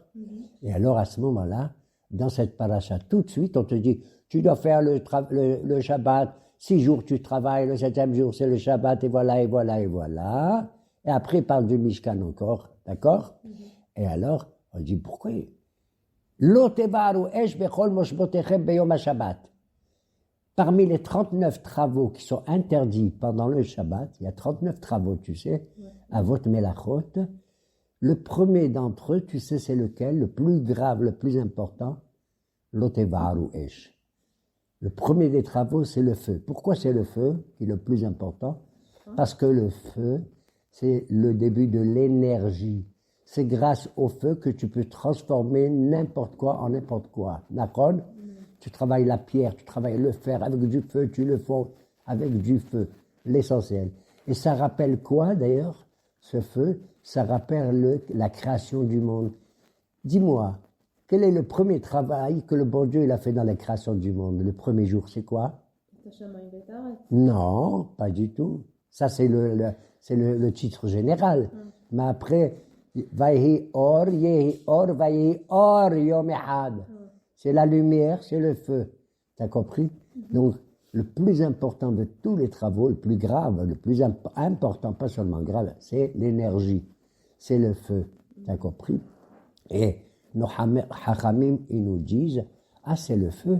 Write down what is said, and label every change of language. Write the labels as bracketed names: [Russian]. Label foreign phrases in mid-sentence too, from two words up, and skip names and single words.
[French] Et alors, à ce moment-là, dans cette paracha, tout de suite, on te dit, tu dois faire le Shabbat, 6 jours tu travailles, le 7e jour c'est le Shabbat, et voilà, et voilà, et voilà. Et après, il parle du Mishkan encore. D'accord? Et alors, on dit, pourquoi? [Hebrew] לא תבערו אש בכל מושבותיכם ביום השבת. [French] Parmi les 39 travaux qui sont interdits pendant le Shabbat, il y a 39 travaux, tu sais, à votre melachot. Le premier d'entre eux, tu sais, c'est lequel? Le plus grave, le plus important? [Hebrew] לא תבערו אש. [French] Le premier des travaux, c'est le feu. Pourquoi c'est le feu qui est le plus important? Parce que le feu, c'est le début de l'énergie. C'est grâce au feu que tu peux transformer n'importe quoi en n'importe quoi. D'accord? Tu travailles la pierre, tu travailles le fer, avec du feu, tu le fonds avec du feu, l'essentiel. Et ça rappelle quoi d'ailleurs, ce feu? Ça rappelle la création du monde. Dis-moi, quel est le premier travail que le bon Dieu il a fait dans la création du monde? Le premier jour, c'est quoi? Non, pas du tout. Ça, c'est le titre général. Mais après, [Hebrew] ויהי אור, יהי אור, ויהי אור, יום אחד. [French] C'est la lumière, c'est le feu. T'as compris? Donc, le plus important de tous les travaux, le plus grave, le plus important, pas seulement grave, c'est l'énergie. C'est le feu. T'as compris? Et nos hachamim, ils nous disent, ah, c'est le feu.